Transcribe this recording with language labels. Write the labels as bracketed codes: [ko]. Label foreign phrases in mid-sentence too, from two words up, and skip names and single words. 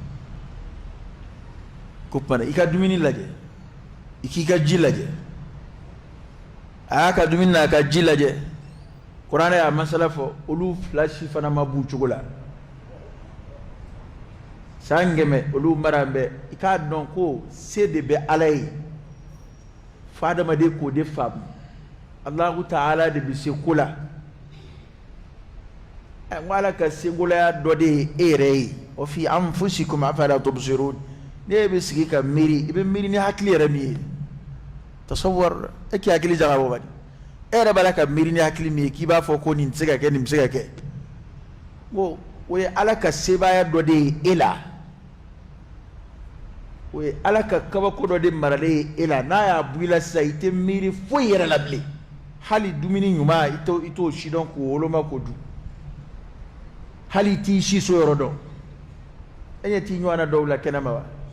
[bm] ko tuma i ka dumuni lajɛ i k'i ka ji lajɛ a y'a ka dumuni n'a ka ji lajɛ kuranɛ y'a masala fɔ olu fila si fana ma b'u cogo la san 100 olu mara bɛ i k'a dɔn ko se de bɛ Ala ye fo adamaden k'o de faamu [ar] الله تعالى [bm] de bi se ko la n Ala ka segolaya dɔ de ye e yɛrɛ ye wa [ar] في أنفسكم أفلا تبصرون [bm] ne bɛ sigi ka miiri i bɛ miiri ni hakili yɛrɛ min ye tasawwur e k'i hakili jagabɔ bani e yɛrɛ b'a la ka miiri ni hakili min ye k'i b'a fɔ ko nin tɛ se ka kɛ nin bɛ se ka kɛ o ye Ala ka sebaaya dɔ de ye e la o ye Ala ka kabako dɔ de maralen ye e la n'a y'a bɔ i la sisan i tɛ miiri foyi yɛrɛ la bilen hali dumuni ɲuman i t'o si dɔn k'o woloma k'o dun hali i t'i si so yɔrɔ dɔn e ɲɛ t'i ɲɔgɔnna dɔw la kɛnɛma wa